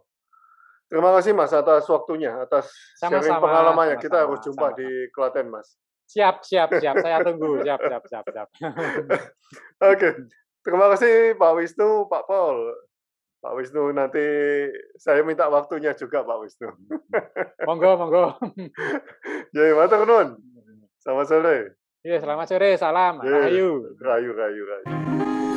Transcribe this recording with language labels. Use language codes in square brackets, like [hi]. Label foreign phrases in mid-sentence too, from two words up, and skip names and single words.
[id] Terima kasih Mas atas waktunya, atas sharing Sama-sama, pengalamannya. Kita sama-sama, harus jumpa di sama-sama. Klaten, Mas. Siap, siap, siap. Saya tunggu. Siap, siap, siap, siap. Oke. Terima kasih Pak Wisnu, Pak Paul. Pak Wisnu, nanti saya minta waktunya juga Pak Wisnu. [jv] Monggo, monggo. [id] Jadi, [jv] matur nuwun. [id] Selamat sore. Iya, selamat sore. Salam. Ye, Rahayu. rayu, rayu, rayu.